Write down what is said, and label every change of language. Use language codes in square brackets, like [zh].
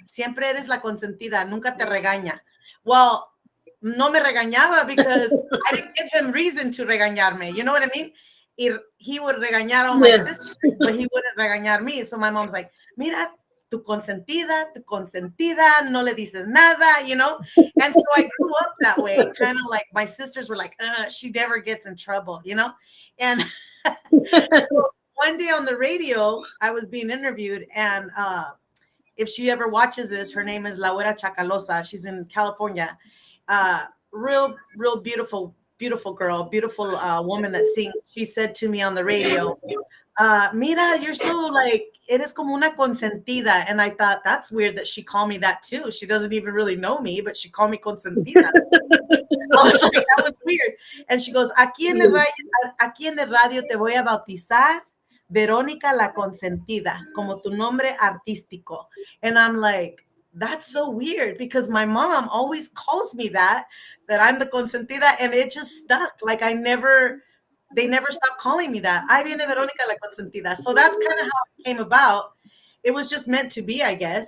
[es] Siempre eres la consentida, nunca te regaña. [en] Well, [es] no me regañaba [en] because I didn't give him reason to regañarme. You know what I mean? He would regañar all my sisters, Yes. but he wouldn't regañar me. So my mom's like, [es] mira, tu consentida, no le dices nada. [en] And so I grew up that way, kind of like my sisters were like, she never gets in trouble. And so one day on the radio, I was being interviewed, and if she ever watches this, her name is Laura Chacalosa. She's in California. Real beautiful, beautiful girl, beautiful woman that sings. She said to me on the radio, Mira, you're so like, [es] eres como una consentida. [en] And I thought, that's weird that she called me that too. She doesn't even really know me, but she called me consentida. I was like, that was weird. And she goes, [es] aquí en el radio te voy a bautizar Verónica la Consentida, como tu nombre artístico. [en] And I'm like, that's so weird because my mom always calls me that I'm the consentida, and it just stuck. Like they never stopped calling me that. [es] Ahí viene Verónica la Consentida. [en] So that's kind of how it came about. It was just meant to be, I guess.